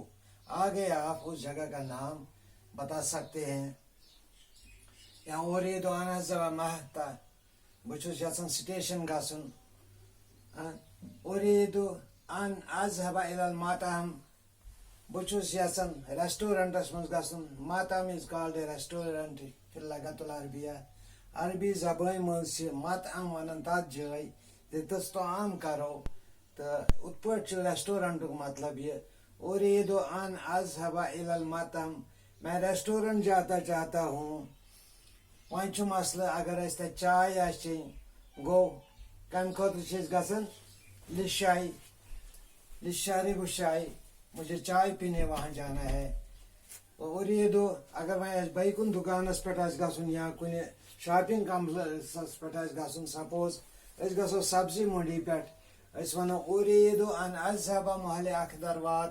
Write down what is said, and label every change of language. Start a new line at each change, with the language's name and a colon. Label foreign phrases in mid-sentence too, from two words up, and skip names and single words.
Hindi: आगे आप उस जगह का नाम बता सकते हैं।
Arabic: يا أريد أن أذهب محطة,
Kashmiri: बुछुस यसन स्टेशन गसुन।
Arabic: أريد أن أذهب إلى المطعم,
Kashmiri: बुछुस यसन रेस्टोरेंटस मज गसुन।
English: मातहम is called a restaurant
Arabic: في اللغة العربية.
Kashmiri: अरबी ज़बान मज मातहम वनन तथ जगह जितस तो आम करो, तो उत्पट रेस्टोरेंट
Hindi: का मतलब ये।
Arabic: أريد أن أذهب إلى المطعم,
Hindi: मैं रेस्टोरेंट जाता चाहता हूँ।
Kashmiri: वहीं छु मसला, अगर ऐसे चाय आछे गो कम खतर चीज गसन लिशाई, लिशारी गुशाई,
Hindi: मुझे चाय पीने वहाँ जाना है। और ये दो अगर मैं
Kashmiri: बैकुन दुकानस पे गसन या कुछ
English: shopping complex
Kashmiri: पे गसन, सपोज गो सब्जी मंडी पे वन
Arabic: أريد أن أذهب محل الخضروات.